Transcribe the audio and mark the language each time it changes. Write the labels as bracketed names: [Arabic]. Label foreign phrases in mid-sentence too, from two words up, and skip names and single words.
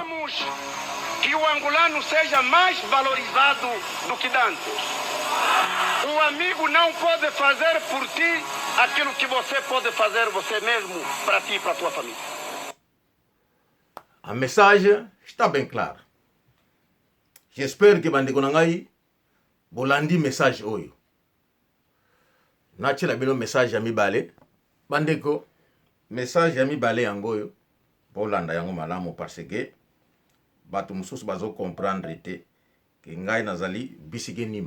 [Portuguese] Queremos que o angolano seja mais valorizado do que antes. Um amigo não pode fazer por ti aquilo que você pode fazer você mesmo para ti e para tua família. A mensagem está bem clara. [French] J'espère que [Lingala] bandeko nangai bolandi message oyo. Nachela bino message ya mibale. Bandeko message ya mibale yango oyo bolanda yango malamu [French] parce que [Lingala] bato mususu bazo comprendre te ke ngai nazali bisike nima.